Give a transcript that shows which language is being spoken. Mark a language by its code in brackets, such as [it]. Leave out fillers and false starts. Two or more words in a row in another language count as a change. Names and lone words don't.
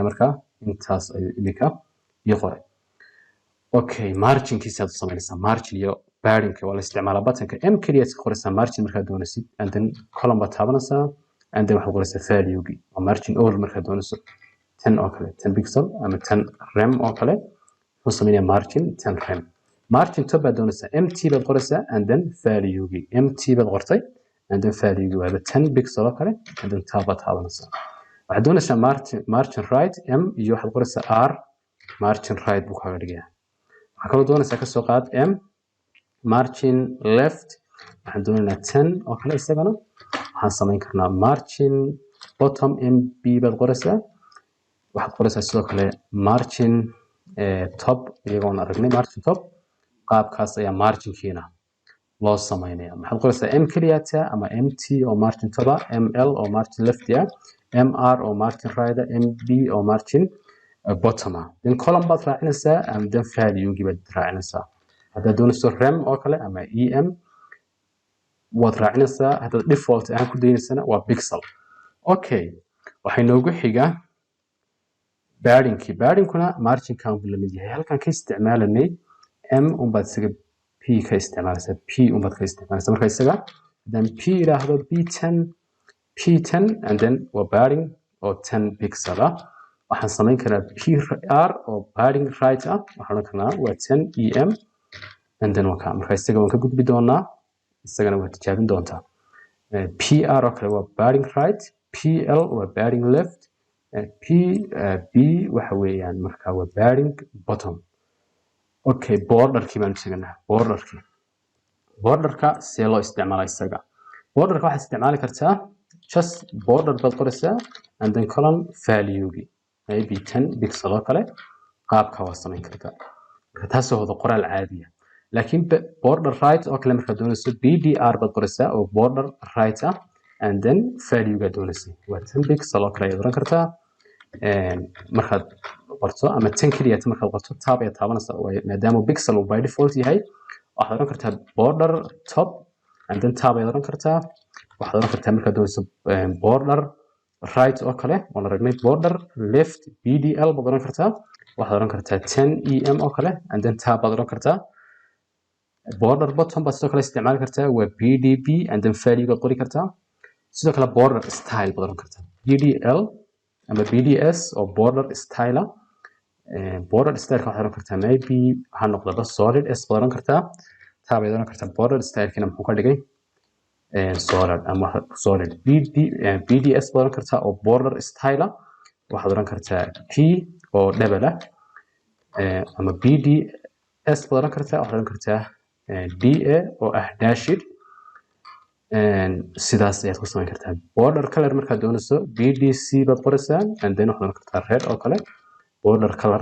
[so] markaa intaas ayuu iminka ii qoray okay marginkiisa aad samaynaysaa margin iyo padding waa la isticmaalaa buttonka m kaliya aad qoraysaa margin markaad doonaysid [en] and then column [so] baad taabanaysaa [en] and then [so] waxaad qoraysaa value-gi waa [en] margin all [so] markaad doonayso 10 oo kale 10 pixel ama 10 rem oo kale wuxuu samaynayaa [en] margin 10 rem margin top [so] baad doonaysaa mt baad qoraysaa [en] and then [so] value-gi mt baad qortay [en] and then [so] value-gi waa 10 pixel oo kale [en] and then tab [so] baad taabanaysaa waxaad doonaysaa [en] margin right [so] m iyo waxaad qoraysaa r [en] margin right [so] buu kaaga dhigayaa waxaa kaloo doonaysaa kasoo qaad m [en] margin left [so] waxaan doonaynaa 10 oo kale isagana waxaan samayn karnaa [en] margin bottom [so] mb baad qoraysaa waxaad qoraysaa sidoo kale [en] margin top [so] iyagoon aragnay [en] margin top [so] qaabkaas ayaa marginkiina loo samaynaya maxaad qoraysaa m kaliya ama mt oo [en] margin top [so] ah ml oo [en] margin left [so] ah mr oo [en] margin right [so] mb oo [en] margin bottom [so] ah [en] then column [so] baad raacinaysaa [en] and then [so] value-gi baad raacinaysaa haddaad doonayso rem oo kale ama em waad raacinaysaa haddaad default ahaan ku daynaysana waa [en] pixel okay [so] waxay noogu xigaa paddingkuna marginkan buu lamid yahay halkan ka isticmaalanay m unbaad isaga p ka isticmaalaysaa p unbaad ka isticmaalaysaa marka isaga haddaan p idhaahdo [en] p10 and then [so] waa padding oo 10 pixel ah waxaan samayn karaa PR oo [en] padding right [so] ah waxaan odhan karnaa waa [en] 10 em and then [so] waa marka isaga waan ka gudbi doonaa isagana waa tijaabin doontaa PR oo kale waa [en] padding right [so] PL waa [en] padding left [so] B waxa weeyaan marka waa [en] padding bottom okay [so] borderkii baan sheegnaa borderka see loo isticmaalaa isaga borderka waxaad isticmaali kartaa [en] just border [so] baad qoraysaa [en] and then column [so] value-gi [en] maybe 10 pixel [so] oo kale qaabka waa samayn kartaa marka taas oo wada qoraal caadi ah laakiin [en] border right [so] oo kale marka doonayso BDR baad qoraysaa oo [en] border right [so] ah [en] and then [so] value-ga doonaysaa waa 10 pixel oo kale ayaad oran kartaa markaad qorto ama 10 kaliya markaad qorto tab ayaa taabanaysaa maadaama pixel uu [en] by default [so] yahay waxaad oran kartaa [en] border top and then tab [so] ayaad oran kartaa waxaad oran kartaa markaad doonayso [en] border right [so] oo kale waan aragnay [en] border left [so] BDL baad oran kartaa waxaad oran kartaa [en] 10 em [so] oo kale [en] and then tab [so] baad oran kartaa [en] border bottom [so] baad sidoo kale isticmaali kartaa waa BDB [en] and then value [so] baad qori kartaa sidoo kale [en] border style [so] baad oran kartaa BDL ama BDS oo [en] border style border style [so] waxaad oran kartaa maybe ha noqdo solid s baad oran kartaa tab baad oran kartaa [en] border style [so] kina muxuu ka dhigay solid ama solid BDS baad oran kartaa oo [en] border style [so] waxaad oran kartaa P oo double ama BDS baad oran kartaa waxaad oran kartaa DA oo ah dashed sidaas ayaad ku samayn kartaa [en] border color [so] markaad doonayso BDC baad qoraysaa [en] and then [so] waxaad kartaa red oo kale [en] border color